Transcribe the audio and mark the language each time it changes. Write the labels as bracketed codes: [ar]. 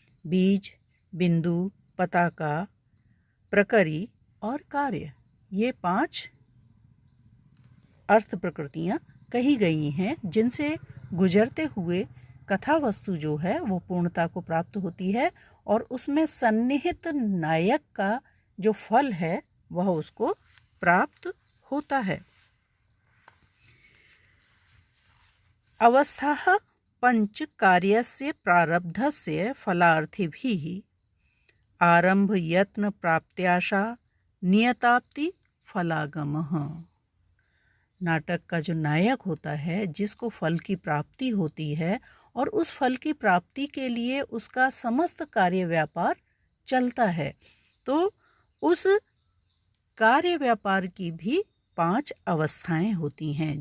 [hi] बीज, बिंदु, पताका, प्रकरी और कार्य, ये 5 अर्थ प्रकृतियाँ कही गई हैं, जिनसे गुजरते हुए कथा वस्तु जो है वो पूर्णता को प्राप्त होती है और उसमें सन्निहित नायक का जो फल है वह उसको प्राप्त होता है। [sa] अवस्थाः पंच कार्यस्य प्रारब्धस्य फलार्थिभिः आरंभ यत्न प्राप्त्याशा नियताप्ति फलागमः। [hi] नाटक का जो नायक होता है, जिसको फल की प्राप्ति होती है और उस फल की प्राप्ति के लिए उसका समस्त कार्य व्यापार चलता है, तो उस कार्य व्यापार की भी 5 अवस्थाएं होती हैं।